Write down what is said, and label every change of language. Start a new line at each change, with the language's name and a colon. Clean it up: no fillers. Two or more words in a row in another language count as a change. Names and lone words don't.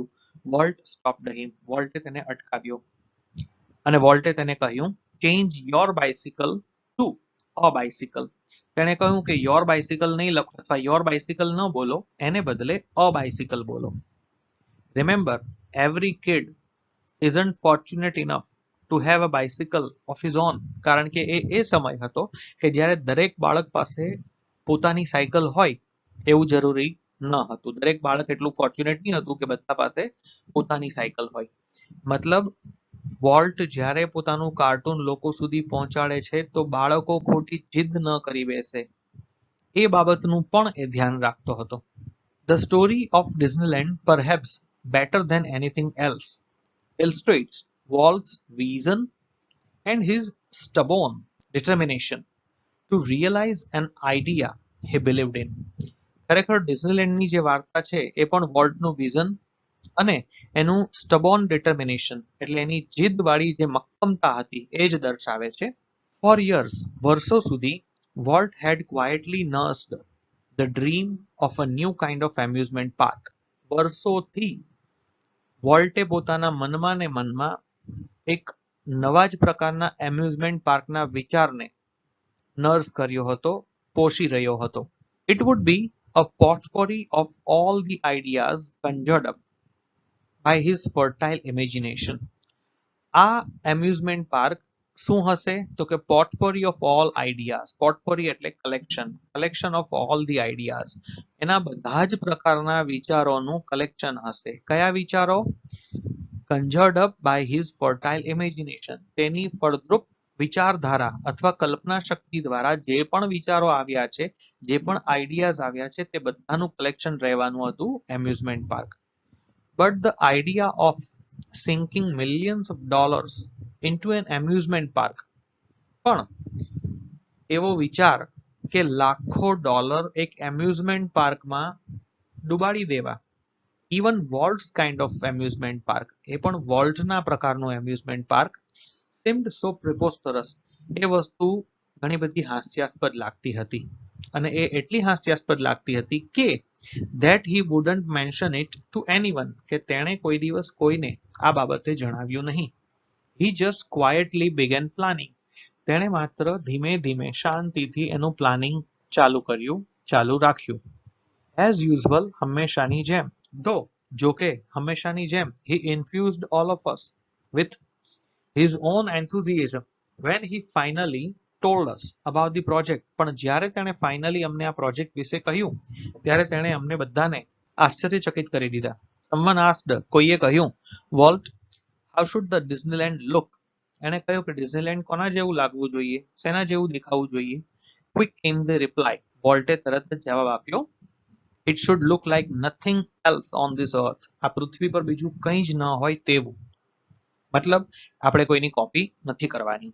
English: Walt stopped him.
Gujarati: વોલ્ટે તેને અટકાવ્યો અને વોલ્ટે તેને કહ્યું
English: change your bicycle to a bicycle.
Gujarati: તેણે કહ્યું કે
English: your bicycle
Gujarati: નહીં લખો અથવા
English: your bicycle
Gujarati: ન બોલો, એને બદલે
English: a bicycle
Gujarati: બોલો.
English: Remember, every kid isn't fortunate enough to have a bicycle of his own.
Gujarati: કારણ કે એ સમય હતો કે જ્યારે દરેક બાળક પાસે પોતાની સાયકલ હોય એવું જરૂરી ન હતું. દરેક બાળક એટલું ફોર્ચ્યુનેટ નહીં હતું કે બધા પાસે પોતાની સાયકલ હોય. મતલબ વોલ્ટ જ્યારે પોતાનું કાર્ટૂન લોકો સુધી પહોંચાડે છે તો બાળકો ખોટી જીદ ન કરી બેસે એ બાબતનું પણ એ ધ્યાન રાખતો હતો.
English: The story of Disneyland perhaps better than anything else illustrates Walt's vision and his stubborn determination to realize an idea he believed in.
Gujarati: ખરેખર ડિઝનીલેન્ડની જે વાર્તા છે એ પણ વોલ્ટનું વિઝન અને એનું
English: stubborn determination
Gujarati: એટલે એની જીદવાળી જે મક્કમતા હતી એ જ દર્શાવે છે.
English: For years,
Gujarati: વર્ષો સુધી,
English: Walt had quietly nursed the dream of a new kind of amusement park.
Gujarati: વર્ષોથી વોલ્ટે પોતાના મનમાં ને મનમાં એક નવા જ પ્રકારના એમ્યુઝમેન્ટ પાર્કના વિચારને નર્સ કર્યો હતો, પોષી રહ્યો હતો.
English: It would be a potpourri of all the ideas conjured up by his fertile imagination.
Gujarati: આ એમ્યુઝમેન્ટ પાર્ક શું હશે તો કે
English: potpourri of all ideas. potpourri એટલે collection of all the ideas.
Gujarati: એના બધા જ પ્રકારના વિચારોનું કલેક્શન હશે. કયા વિચારો?
English: conjured up by his fertile imagination.
Gujarati: તેની ફળદ્રુપ વિચારધારા અથવા કલ્પના શક્તિ દ્વારા જે પણ વિચારો આવ્યા છે, જે પણ આઈડિયાઝ આવ્યા છે, તે બધાનું કલેક્શન રહેવાનું હતું
English: amusement park. But the idea of sinking millions of dollars into an amusement park,
Gujarati: પણ એવો વિચાર કે લાખો ડોલર એક
English: amusement parkમાં
Gujarati: ડુબાડી દેવા,
English: even Walt's kind of amusement park,
Gujarati: એ પણ વોલ્ટના પ્રકારનું
English: amusement park, seemed so preposterous.
Gujarati: એ વસ્તુ ઘણી બધી હાસ્યાસ્પદ લાગતી હતી અને એ એટલી હાસ્યાસ્પદ લાગતી હતી કે
English: that he wouldn't mention it to anyone,
Gujarati: કે તેણે કોઈ દિવસ કોઈને આ બાબતે જણાવ્યું નહીં.
English: He just quietly began planning.
Gujarati: તેણે માત્ર ધીમે ધીમે શાંતિથી એનું પ્લાનિંગ ચાલુ રાખ્યું.
English: As usual,
Gujarati: હંમેશાની જેમ, though, જોકે હંમેશાની જેમ,
English: he infused all of us with his own enthusiasm when he finally told us about the project.
Gujarati: પણ જ્યારે તેણે ફાઇનલી અમને આ પ્રોજેક્ટ વિશે કહ્યું ત્યારે તેણે અમને બધાને આશ્ચર્યચકિત કરી દીધા.
English: Someone asked,
Gujarati: કોઈએ કહ્યું,
English: Walt, how should the Disneyland look?
Gujarati: એણે કહ્યું કે ડિઝનીલેન્ડ કોના જેવું લાગવું જોઈએ, શેના જેવું દેખાવું જોઈએ?
English: Quick came the reply.
Gujarati: વોલ્ટે તરત જ જવાબ આપ્યો,
English: it should look like nothing else on this earth.
Gujarati: આ પૃથ્વી પર બીજું કંઈ જ ન હોય તેવું. મતલબ આપણે કોઈની કોપી નથી કરવાની.